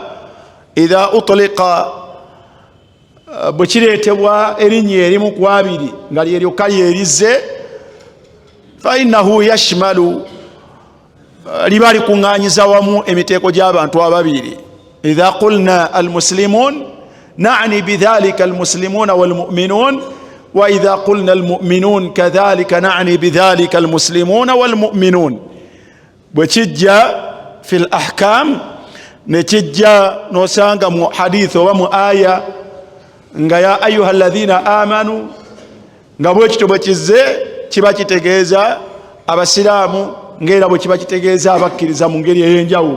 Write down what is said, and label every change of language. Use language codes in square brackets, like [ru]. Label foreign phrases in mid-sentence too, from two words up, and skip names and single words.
[ar] إذا أطلق, [lg] bwe kireetebwa erinnya erimu ku abiri nga lyeryoka lyerize, [ar] فإنه يشمل [lg] liba likuŋŋaanyiza wamu emiteeko gy'abantu ababiri. [ar] إذا قلنا المسلمون نعني بذلك المسلمون والمؤمنون وإذا قلنا المؤمنون كذلك نعني بذلك المسلمون والمؤمنون. [lg] bwe kijja [ar] في الأحكام [lg] ne kijja nosanga mu hadith oba mu aya nga [ar] يا أيها الذين آمنوا [lg] nga bwekityo bwe kizze kiba kitegeeza abasiraamu ng'era bwe kiba kitegeeza abakkiriza mu ngeri ey'enjawulo.